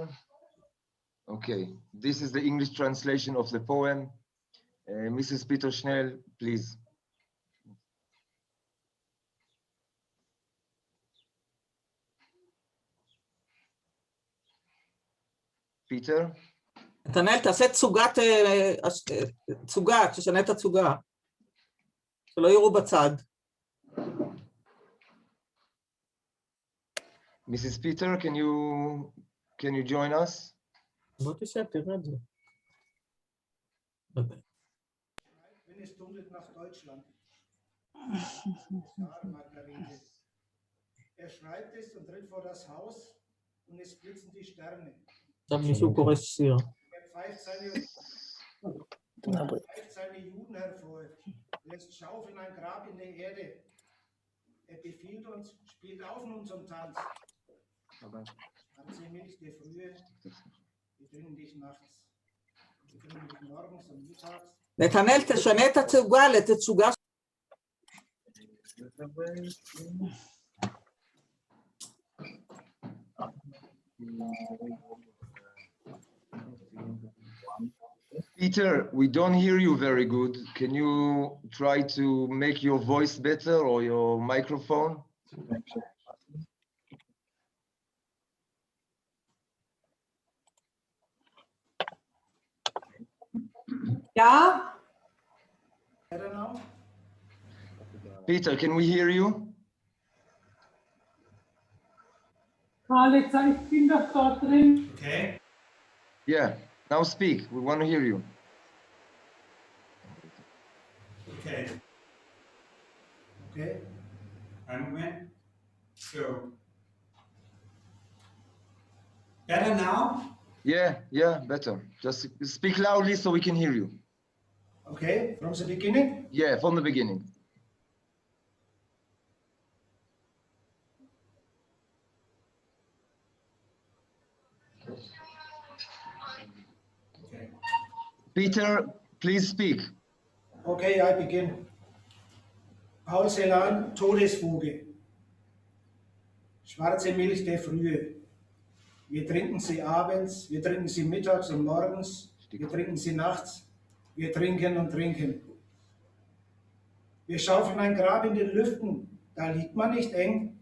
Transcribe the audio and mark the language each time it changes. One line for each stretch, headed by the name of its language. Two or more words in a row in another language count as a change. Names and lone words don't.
English: Okay, this is the English translation of the poem. Mrs. Peter Schnell, please. Peter?
Hebrew: נתנאל, תעשה תצוגה, תשנה את התצוגה, שלא יראו בצד.
English: Mrs. Peter, can you join us?
Hebrew: בוא תשב, תראה את זה.
German: Wenn es dundelt nach Deutschland. Schreibt es und tritt vor das Haus und es blitzen die Sterne.
Hebrew: עכשיו מישהו קורא שיר.
German: Greift seine Juden hervor, lässt schaufeln ein Grab in der Erde. Er befiehlt uns, spielt auf nun zum Tanz. Schwarze Milch der Frühe, wir trinken dich nachts. Wir trinken dich morgens und mittags.
Hebrew: נתנאל, תשנה את התצוגה לתצוגה.
English: Peter, we don't hear you very good. Can you try to make your voice better or your microphone?
German: Ja,
English: Better now? Peter, can we hear you?
German: Alex, ich bin doch dort drin.
English: Okay. Yeah, now speak. We want to hear you. Okay. Okay.
German: Ein Moment.
English: So. Better now? Yeah, better. Just speak loudly so we can hear you. Okay, from the beginning? Yeah, from the beginning. Okay. Peter, please speak. Okay, I begin. Paul Celan, Todesfuge.
German: Schwarze Milch der Frühe. Wir trinken sie abends, wir trinken sie mittags und morgens, wir trinken sie nachts, wir trinken und trinken. Wir schaufeln ein Grab in den Lüften, da liegt man nicht eng.